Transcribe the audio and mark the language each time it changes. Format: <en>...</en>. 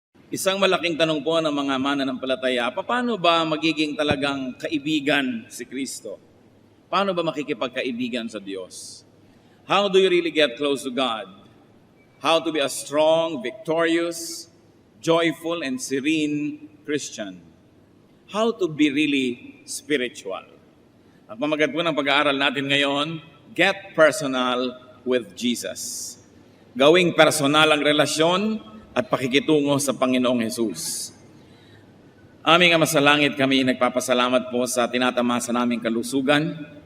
<tl>Isang malaking tanong po ng mga mananampalataya, paano ba magiging talagang kaibigan si Kristo? Paano ba makikipagkaibigan sa Diyos?</tl> <en>How do you really get close to God? How to be a strong, victorious, joyful, and serene Christian? How to be really spiritual?</en> <tl>Ang pamagat po ng pag-aaral natin ngayon,</tl> <en>get personal with Jesus.</en> <tl>Gawing personal ang relasyon at pakikitungo sa Panginoong Hesus. Aming Ama sa Langit, kami nagpapasalamat po sa tinatamasa naming kalusugan.</tl>